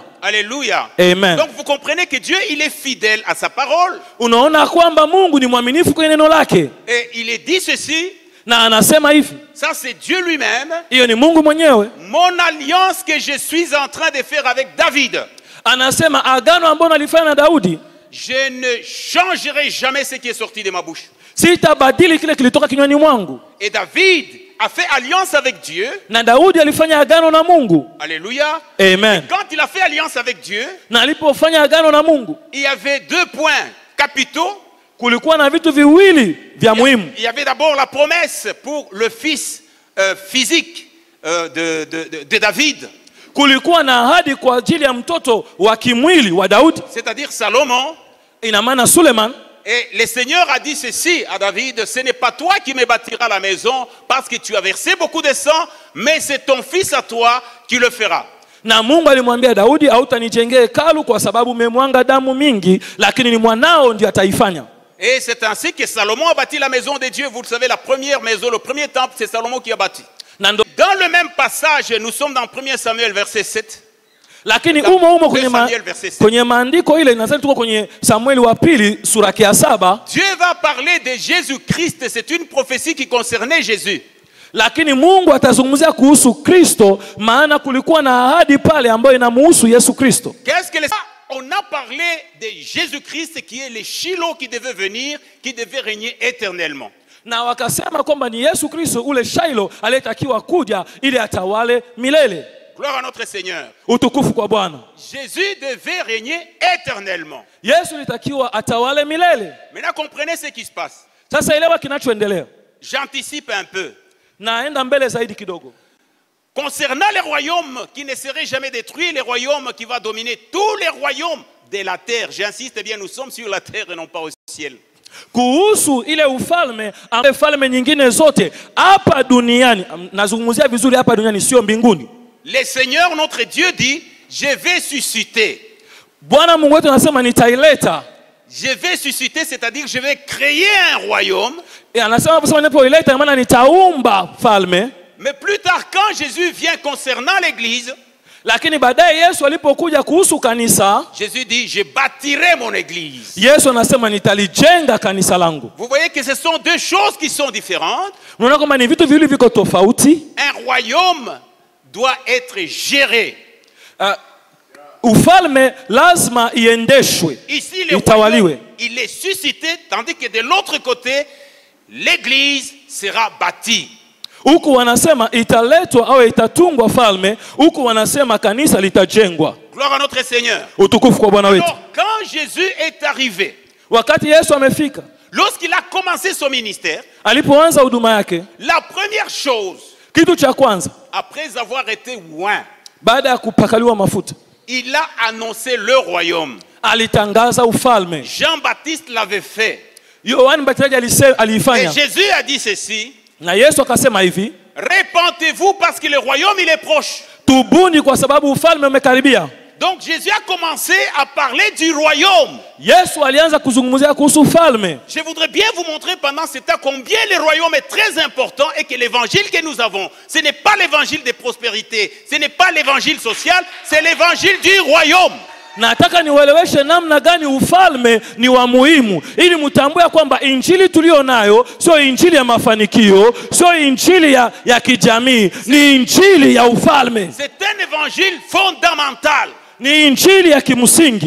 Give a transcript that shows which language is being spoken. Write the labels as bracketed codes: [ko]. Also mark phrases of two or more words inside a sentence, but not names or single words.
[fr] Alléluia. Amen. Donc vous comprenez que Dieu, il est fidèle à sa parole. [sw] Unaona kwamba Mungu ni mwaminifu kwenye neno lake, [fr] Et il est dit ceci, [sw] na anasema hivi, [fr] ça c'est Dieu lui-même, [sw] hiyo ni Mungu mwenyewe. [fr] mon alliance que je suis en train de faire avec David. [sw] Anasema agano ambalo alifanya na Daudi, [fr] Je ne changerai jamais ce qui est sorti de ma bouche. [sw] sitabadili kile kilitoka kinywani mwangu. [fr] Et David a fait alliance avec Dieu. [sw] Na Daudi alifanya agano na Mungu. [fr] Alléluia. Amen. Quand il a fait alliance avec Dieu, [sw] Na alipofanya agano na Mungu, [fr] il y avait deux points capitaux. [sw] kulikuwa na vitu viwili vya muhimu. [fr] Il y avait d'abord la promesse pour le fils physique de David, [sw] Kulikuwa na ahadi kwa ajili ya mtoto wa kimwili wa Daudi, [fr] c'est-à-dire Salomon. [sw] ina maana Suleman. [fr] Et le Seigneur a dit ceci à David, ce n'est pas toi qui me bâtiras la maison parce que tu as versé beaucoup de sang, mais c'est ton fils à toi qui le fera. [sw] Na Mungu alimwambia Daudi, hautanijengea hekalu kwa sababu umemwanga damu mingi, lakini ni mwanao ndiye ataifanya. [fr] Et c'est ainsi que Salomon a bâti la maison de Dieu. Vous le savez, la première maison, le premier temple, c'est Salomon qui a bâti. [sw] Na ndo, [fr] Dans le même passage, nous sommes dans 1 Samuel verset 7. [sw] lakini umo kwenye [fr] Samuel verset 7. [sw] kwenye maandiko ile nadhani tuko kwenye Samueli wa pili sura ya 7. [fr] Dieu va parler de Jésus-Christ. C'est une prophétie qui concernait Jésus. [sw] Lakini Mungu atazungumzia kuhusu Kristo, maana kulikuwa na ahadi pale ambayo inamuhusu Yesu Kristo. [fr] Qu'est-ce que on a parlé de Jésus-Christ qui est le Shiloh qui devait venir, qui devait régner éternellement. [sw] Na wakasema kwamba ni Yesu Kristo ule Shiloh aliyetakiwa kuja ili atawale milele. [fr] Gloire à notre Seigneur. [sw] Utukufu kwa Bwana. [fr] Jésus devait régner éternellement. [sw] Yesu alitakiwa atawale milele. [fr] Maintenant, comprenez ce qui se passe. [sw] Sasa elewa kinachoendelea. [fr] J'anticipe un peu. [sw] Naenda mbele zaidi kidogo. [fr] Concernant les royaumes qui ne seraient jamais détruits, les royaumes qui vont dominer tous les royaumes de la terre. J'insiste bien, nous sommes sur la terre et non pas au ciel. [sw] Kuhusu ile ufalme ambaye falme nyingine zote hapa duniani, nazungumzia vizuri hapa duniani sio mbinguni. [fr] Le Seigneur notre Dieu dit, je vais susciter. [sw] Bwana Mungu wetu anasema nitaileta. [fr] Je vais susciter, c'est-à-dire je vais créer un royaume. [sw] E, anasema kusema ninapoileta maana nitaumba falme. [fr] Mais plus tard, quand Jésus vient concernant l'église, [sw] Lakini baadaye Yesu alipokuja kuhusu kanisa, [fr] Jésus dit, je bâtirai mon église. [sw] Yesu anasema nitalijenga kanisa langu. [fr] Vous voyez que ce sont deux choses qui sont différentes. [sw] Unaona kama ni vitu viwili viko tofauti. [fr] Un royaume doit être géré. [sw] Ufalme lazima iendeshwe, [fr] Ici, le [sw] itawaliwe. [fr] royaume, il est suscité, tandis que de l'autre côté, l'église sera bâtie. [sw] Huku wanasema italetwa au itatungwa falme, huku wanasema kanisa litajengwa. [fr] Gloire à notre Seigneur. [sw] Utukufu kwa Bwana wetu. [fr] Alors, quand Jésus est arrivé, [sw] Wakati Yesu amefika, [fr] lorsqu'il a commencé son ministère, [sw] alipoanza huduma yake, [fr] la première chose, [sw] kitu cha kwanza [fr] après avoir été oint, [sw] baada ya kupakaliwa mafuta, [fr] il a annoncé le royaume. [sw] alitangaza ufalme. [fr] Jean-Baptiste l'avait fait. [sw] Yohana Mbatizaji [fr] Et [sw] aliifanya. [fr] Jésus a dit ceci, [sw] Na Yesu akasema hivi, [fr] répentez-vous parce que le royaume il est proche. [sw] tubuni kwa sababu ufalme umekaribia. [fr] Donc Jésus a commencé à parler du royaume. [sw] Yesu alianza kuzungumzia kuhusu ufalme. [fr] Je voudrais bien vous montrer pendant ce temps combien le royaume est très important et que l'évangile que nous avons, ce n'est pas l'évangile de prospérité, ce n'est pas l'évangile social, c'est l'évangile du royaume. [sw] Nataka niwaeleweshe namna gani ufalme ni wa muhimu ili mtambue kwamba injili tulio nayo sio injili ya mafanikio, sio injili ya kijamii, ni injili ya ufalme. [fr] C'est un évangile fondamental. [sw] Ni injili ya kimsingi.